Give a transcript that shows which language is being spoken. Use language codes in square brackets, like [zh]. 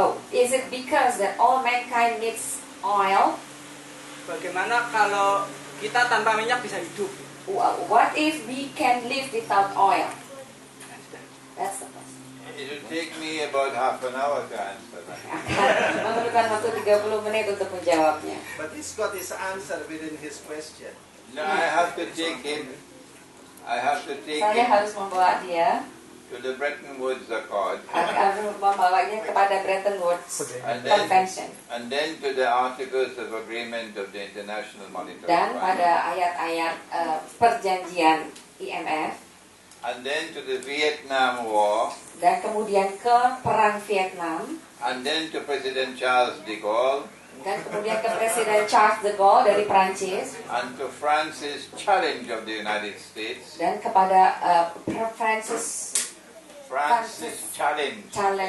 [en] Is it because that all mankind needs oil? [id] Bagaimana kalau kita tanpa minyak bisa hidup? [en] What if we can live without oil? That's the question. It will take me about half an hour to answer that. [id] Akan memerlukan waktu 30 menit untuk menjawabnya. [en] But he's got his answer within his question. No, I have to take him. I have to take [id] Saya harus membawa dia, [en] to the Bretton Woods Accord, [id] harus membawanya kepada Bretton Woods Convention [en] and then to the Articles of Agreement of the International Monetary [id] dan [en] Fund, [id] pada ayat-ayat perjanjian IMF [en] and then to the Vietnam War, [id] dan kemudian ke perang Vietnam [en] and then to President Charles de Gaulle, [id] dan kemudian ke Presiden Charles de Gaulle dari Prancis [en] and to France's challenge of the United States, [id] dan kepada Francis [en] France's challenge of the